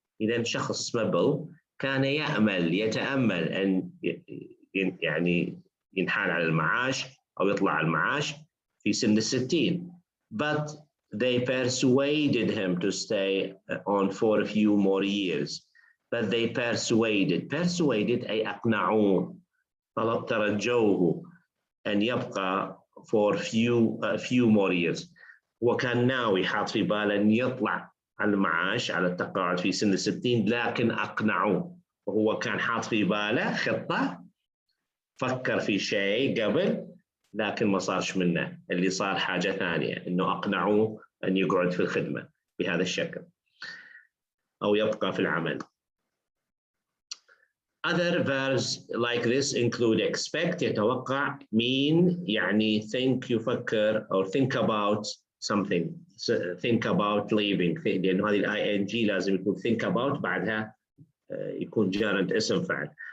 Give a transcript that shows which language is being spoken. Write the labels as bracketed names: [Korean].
[Arabic] إذا شخص اسمه بيل كان يتأمل أن يعني ينحال على المعاش أو يطلع على المعاش في سن 60. [English] But they persuaded him to stay on for a few more years. But they persuaded [Arabic] أي أقنعوه، ترجوه أن يبقى [English] for a few more years. [Arabic] وكان ناوي حاط في باله أن يطلع على المعاش على التقاعد في سن 60 لكن أقنعوه. وهو كان حاط في باله خطة، فكر في شيء قبل لكن ما صارش منه، اللي صار حاجة ثانية إنه أقنعوه أن يقعد في الخدمة بهذا الشكل أو يبقى في العمل. [English] Other verbs like this include expect يتوقع، mean يعني think يفكر or think about something, think about leaving، لأنه هذه ing [Arabic] لازم يكون [English] think about [Arabic] بعدها يكون جارد اسم فعل.